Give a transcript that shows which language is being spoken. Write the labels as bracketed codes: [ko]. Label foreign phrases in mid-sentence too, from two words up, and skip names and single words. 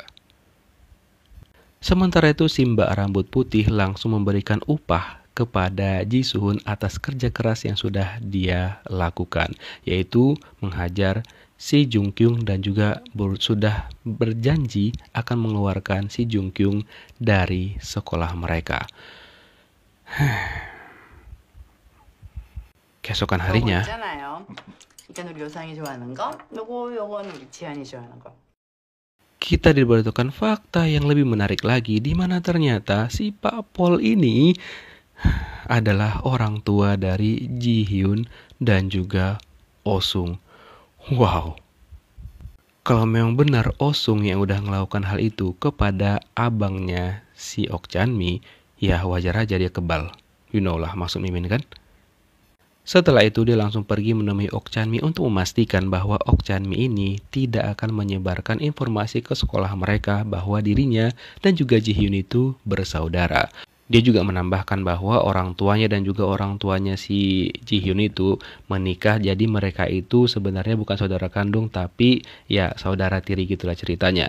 [id] Sementara itu si Mbak rambut putih langsung memberikan upah kepada Ji Soo-hun atas kerja keras yang sudah dia lakukan, yaitu menghajar si Jung Kyung dan juga sudah berjanji akan mengeluarkan si Jung Kyung dari sekolah mereka. Keesokan harinya, [ko] 있잖아요. 일단 우리 요상이 좋아하는 거, 요거는 우리 지안이 좋아하는 거. [id] kita diberitahukan fakta yang lebih menarik lagi, di mana ternyata si Pak Pol ini adalah orang tua dari Ji Hyun dan juga Oh Sung. Wow, kalau memang benar Oh Sung yang udah melakukan hal itu kepada abangnya si Ok Chan-mi, ya wajar aja dia kebal. [en] You know [id] lah maksud Mimin kan? Setelah itu dia langsung pergi menemui Ok Chan-mi untuk memastikan bahwa Ok Chan-mi ini tidak akan menyebarkan informasi ke sekolah mereka bahwa dirinya dan juga Ji Hyun itu bersaudara. Dia juga menambahkan bahwa orang tuanya dan juga orang tuanya si Ji Hyun itu menikah, jadi mereka itu sebenarnya bukan saudara kandung tapi ya saudara tiri gitulah ceritanya.